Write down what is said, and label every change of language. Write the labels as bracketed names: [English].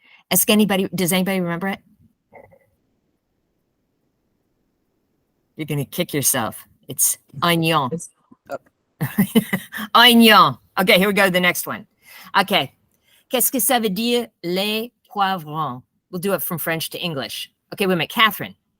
[English] Does anybody remember it? You're going to kick yourself. It's oignon. Oignon. Okay, here we go. The next one. Okay. [French] Qu'est-ce que ça veut dire les poivrons? [English] We'll do it from French to English. Okay, wait a minute. Catherine.